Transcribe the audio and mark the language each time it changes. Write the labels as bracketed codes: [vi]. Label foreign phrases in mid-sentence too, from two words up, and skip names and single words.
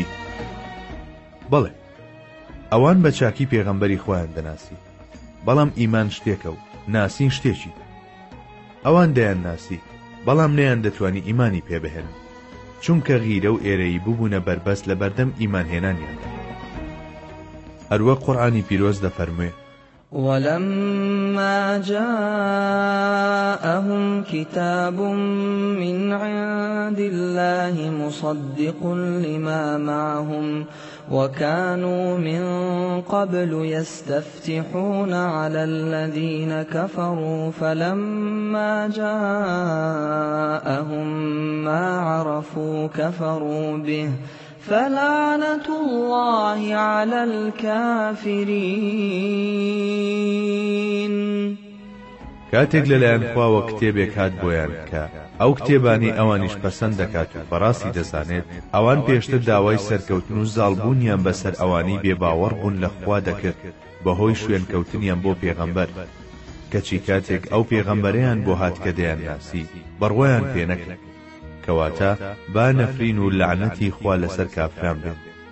[ckb] بەڵێ، ئەوان بە چاکی پێغەمبەری خۆیان دەناسی، بەڵام ئیمان شتێکە و ناسین شتێکی. ئەوان دەیان ناسی، بەڵام نەیان دەتوانی ئیمانی پێبهێنن، چونکە غیرە و ئێرەی بووبوونە بەربەست لە بەردەم ئیمانهێنانیاندا. هەروەک قورئانی پیرۆز دەفەرموێ: [ar] ولما جاءهم كتاب من عند الله مصدق لما معهم وكانوا من قبل يستفتحون على الذين كفروا فلما جاءهم ما عرفوا كفروا به فلعنة الله على الكافرين. [ckb] کاتێک لەلایەن خواوە کتێبێک هات بۆیان کە ئەو کتێبانی ئەوانیش پەسەند دەکات و بەڕاستی دەزانێت، ئەوان پێشتر داوای سەرکەوتن و زاڵبوونیان بەسەر ئەوانی بێباوەڕ بوون لە خوا دەکرد بەهۆی شوێنکەوتنیان بۆ پێغەمبەر، کەچی کاتێک ئەو پێغەمبەرەیان بۆ هات کە دەیان ناسی، بەڕوایان پێ نەکرد، کەواتە با نەفرین و لعنەتی خوا لەسەر کافران بێت.